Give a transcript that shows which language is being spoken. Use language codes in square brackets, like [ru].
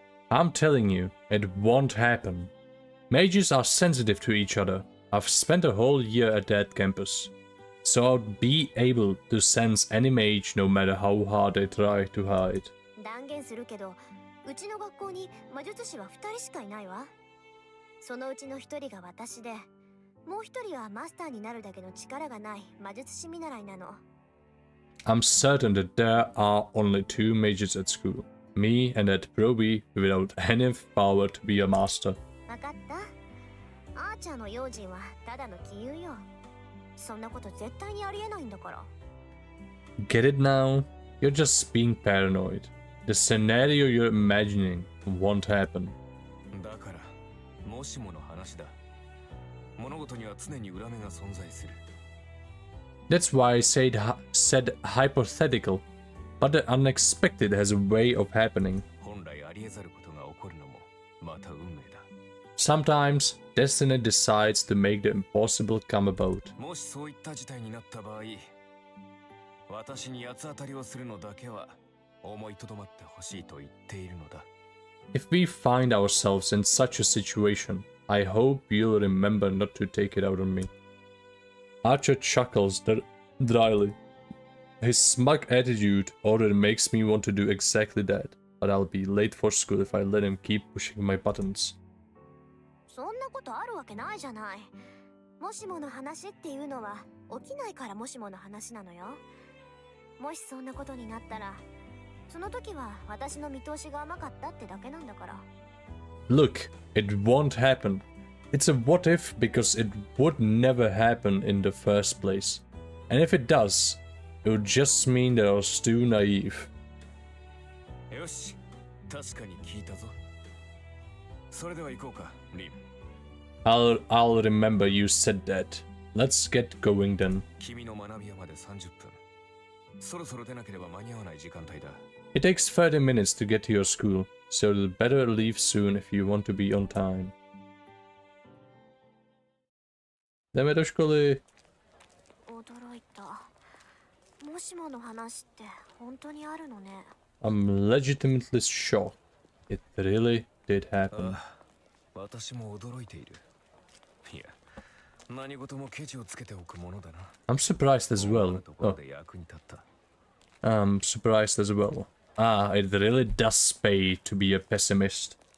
[en] I'm telling you, it won't happen. Mages are sensitive to each other. I've spent a whole year at that campus, so I'll be able to sense any mage no matter how hard they try to hide. [ja] 断言するけど、うちの学校に魔術師は2人しかいないわ。そのうちの1人が私で、もう1人はマスターになるだけの力がない魔術師見習いなの。 [en] I'm certain that there are only 2 mages at school. Me and that Proby without any power to be a master. [ja] わかった？アーチャーの用心はただの杞憂よ。そんなこと絶対にありえないんだから。 [en] Get it now? You're just being paranoid. The scenario you're imagining won't happen. [ja] だから、もしもの話だ。物事には常に裏目が存在する。 [en] That's why I said hypothetical, but the unexpected has a way of happening. [ja] 本来ありえざることが起こるのもまた運命だ。 [en] Sometimes destiny decides to make the impossible come about. [ja] もしそういった事態になった場合、私に八つ当たりをするのだけは思いとどまってほしいと言っているのだ。 [en] If we find ourselves in such a situation, I hope you'll remember not to take it out on me. Archer chuckles dryly. His smug attitude already makes me want to do exactly that, but I'll be late for school if I let him keep pushing my buttons. [ja] そんなことあるわけないじゃない。もしもの話っていうのは起きないからもしもの話なのよ。もしそんなことになったら、その時は私の見通しが甘かったってだけなんだから。 [en] Look, it won't happen. It's a what if because it would never happen in the first place. And if it does, it would just mean that I was too naive. [ja] よし、確かに聞いたぞ。それでは行こうか、リン。 [en] I'll remember you said that. Let's get going then. [ja] 君の学び屋まで30分。そろそろ出なければ間に合わない時間帯だ。 [en] It takes 30 minutes to get to your school, so you'd better leave soon if you want to be on time. [cs] Jdeme do školy. [ja] 驚いた。もしもの話って本当にあるのね。 [en] I'm legitimately shocked. It really did happen. [ja] 私も驚いている。いや、何事もケチをつけておくものだな。 [en] I'm surprised as well. Oh, I'm surprised as well. Ah, it really does pay to be a pessimist.